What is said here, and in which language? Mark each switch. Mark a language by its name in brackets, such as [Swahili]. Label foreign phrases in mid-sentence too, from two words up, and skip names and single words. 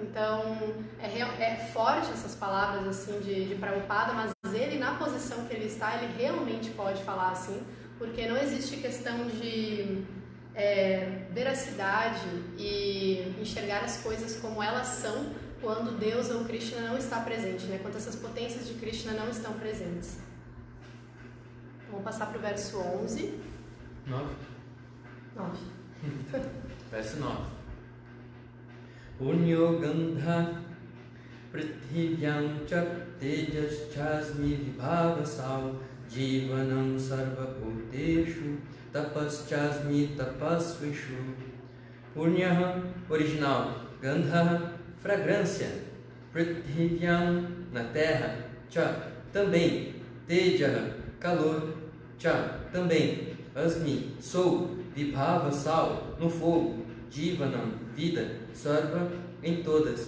[Portuguese] Então, é forte essas palavras assim de Prabhupada, mas ele, na posição que ele está, ele realmente pode falar assim, porque não existe questão de veracidade e enxergar as coisas como elas são quando Deus ou Krishna não está presente, né? Quando essas potências de Krishna não estão presentes. Vamos passar para o verso 11. 9. Verso 9. [Sanskrit] Punyo gandha prithivyan chak tejas chasmi vibhavasau jivanam sarva bhuteshu tapas chasmi tapasvishu. [Portuguese] Punyaha, original. Gandha, fragrância. Prithivyan, na terra. Cha, também. Teja, calor. Cha, também. Asmi, sou. Vibhava, sal, no fogo. Jivanam, vida. Sarva, em todas.